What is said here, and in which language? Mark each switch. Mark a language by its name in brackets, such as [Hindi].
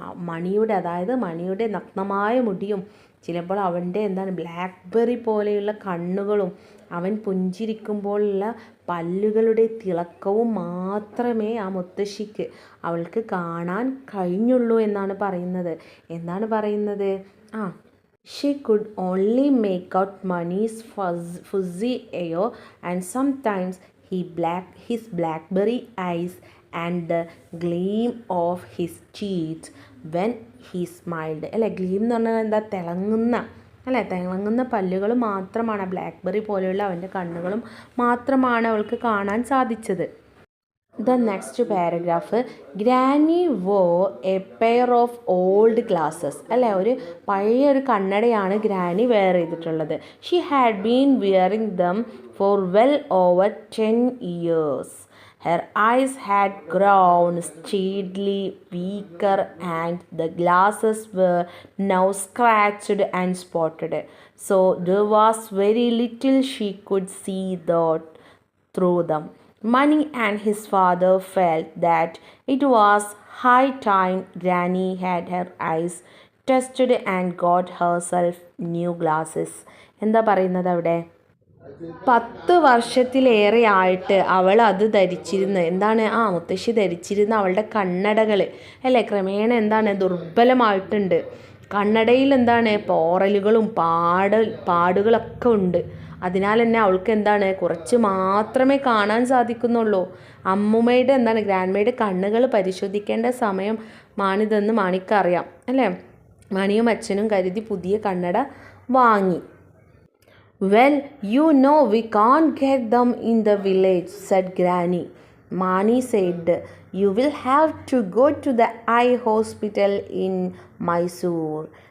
[Malayalam] മണിയുടെ, അതായത് മണിയുടെ നഗ്നമായ മുടിയും ചിലപ്പോൾ അവൻ്റെ എന്താണ് ബ്ലാക്ക്ബെറി പോലെയുള്ള കണ്ണുകളും അവൻ പുഞ്ചിരിക്കുമ്പോഴുള്ള പല്ലുകളുടെ തിളക്കവും മാത്രമേ ആ മുത്തശ്ശിക്ക് അവൾക്ക് കാണാൻ കഴിഞ്ഞുള്ളൂ എന്നാണ് പറയുന്നത്. എന്താണ് പറയുന്നത്? [English] She could only make out Mani's fuzzy hair and sometimes his blackberry eyes and the gleam of his teeth when he smiled. [Malayalam] അല്ലേ? ഗ്ലീം എന്ന് പറഞ്ഞാൽ എന്താ? തിളങ്ങുന്ന, അല്ലേ? തിളങ്ങുന്ന പല്ലുകൾ മാത്രമാണ്, ബ്ലാക്ക്ബെറി പോലെയുള്ള അവൻ്റെ കണ്ണുകളും മാത്രമാണ് അവൾക്ക് കാണാൻ സാധിച്ചത്. [English] The next paragraph. Granny wore a pair of old glasses, അല്ലേ? [Malayalam] ഒരു പഴയ ഒരു കണ്ണടയാണ് ഗ്രാനി വെയർ ചെയ്തിട്ടുള്ളത്. [English] She had been wearing them for well over 10 years. Her eyes had grown steadily weaker and the glasses were now scratched and spotted. So there was very little she could see through them. Mani and his father felt that it was high time Granny had her eyes tested and got herself new glasses. [Malayalam] എന്താ പറയുന്നത് അവിടെ? 10 വർഷത്തിലേറെ ആയിട്ട് അവൾ അത് ധരിച്ചിരുന്ന് എന്താണ് മുത്തശ്ശി ധരിച്ചിരുന്ന അവളുടെ കണ്ണടകൾ അല്ലേ ക്രമേണ എന്താണ് ദുർബലമായിട്ടുണ്ട്. കണ്ണടയിൽ എന്താണ് പോറലുകളും പാടുകളൊക്കെ ഉണ്ട്. അതിനാൽ തന്നെ അവൾക്ക് എന്താണ് കുറച്ച് മാത്രമേ കാണാൻ സാധിക്കുന്നുള്ളൂ. അമ്മുമ്മയുടെ ഗ്രാൻഡ്മയുടെ കണ്ണുകൾ പരിശോധിക്കേണ്ട സമയം മാണിതെന്ന് മാണിക്കറിയാം അല്ലേ. മണിയും അച്ഛനും കരുതി പുതിയ കണ്ണട വാങ്ങി. [English] "Well, you know we can't get them in the village," said Granny. Mani said, "You will have to go to the eye hospital in Mysore.